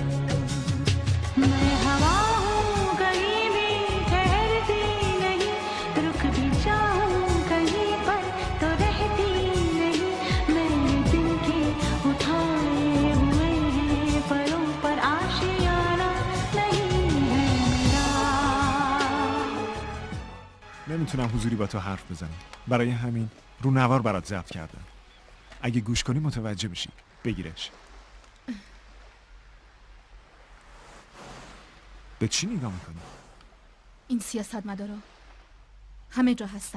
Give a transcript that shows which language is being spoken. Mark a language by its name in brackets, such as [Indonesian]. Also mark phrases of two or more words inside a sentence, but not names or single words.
[Hindi] मैं हवा हूँ कहीं भी ठहरती नहीं रुक भी जाऊँ कहीं पर तो रहती नहीं मैंने दिल के उठाए हुए हैं परों पर आशियाना नहीं है मेरा। [Persian] نمیتونم حضوری با تو حرف بزنم. برای همین رو نوار برات ضبط کردم. اگه گوش کنی متوجه میشی. بگیرش. به چی نگاه میکنی؟ این سیاستمدارا همه جا هستن.